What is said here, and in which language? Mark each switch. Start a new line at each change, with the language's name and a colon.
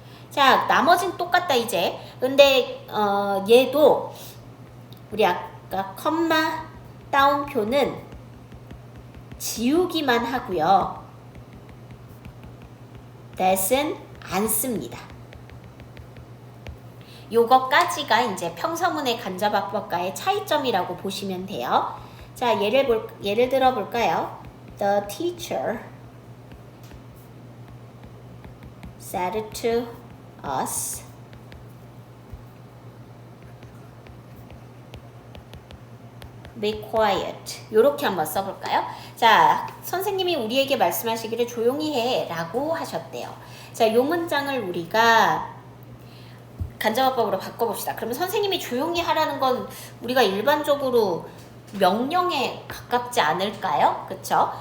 Korean: 자, 나머진 똑같다 이제. 근데 얘도 우리 아까 컴마 따옴표는 지우기만 하고요. that은 안 씁니다. 요거까지가 이제 평서문의 간접화법과의 차이점이라고 보시면 돼요. 자, 예를 들어 볼까요?
English: The teacher said to us be quiet.
Korean: 요렇게 한번 써볼까요? 자, 선생님이 우리에게 말씀하시기를 조용히 해 라고 하셨대요. 자, 요 문장을 우리가 간접화법으로 바꿔봅시다. 그러면 선생님이 조용히 하라는 건 우리가 일반적으로 명령에 가깝지 않을까요? 그쵸?